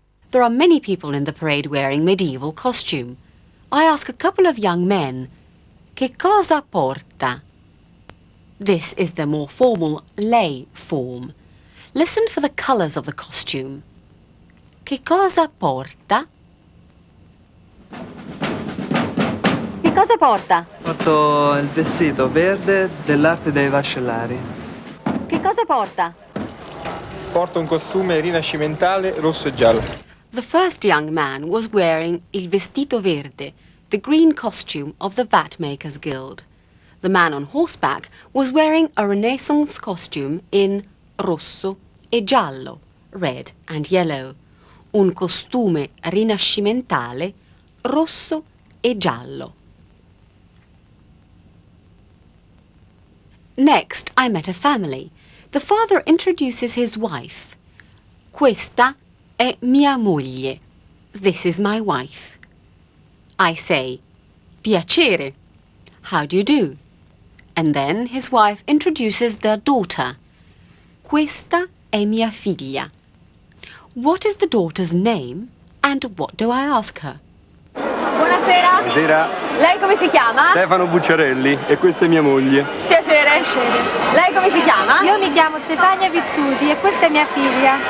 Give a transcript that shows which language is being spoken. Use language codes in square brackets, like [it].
[en] There are many people in the parade wearing medieval costume. I ask a couple of young men, [it] che cosa porta? [en] This is the more formal lei form. Listen for the colours of the costume. [it] Che cosa porta? Che cosa porta? Porto il vestito verde dell'arte dei vascellari. Che cosa porta? Porta un costume rinascimentale rosso e giallo. [en] The first young man was wearing [it] il vestito verde, [en] the green costume of the Vat Makers Guild. The man on horseback was wearing a Renaissance costume in [it] rosso e giallo, [en] red and yellow. [it] Un costume rinascimentale rosso e giallo. [en] Next, I met a family. The father introduces his wife. [it] Questa è mia moglie. [en] This is my wife. I say, piacere. How do you do? And then his wife introduces their daughter. [it] Questa è mia figlia. [en] What is the daughter's name and what do I ask her? [it] Buonasera. Buonasera. Lei come si chiama? Stefano Bucciarelli e questa è mia moglie. Piacere. Lei come si chiama? Io mi chiamo Stefania Pizzuti e questa è mia figlia.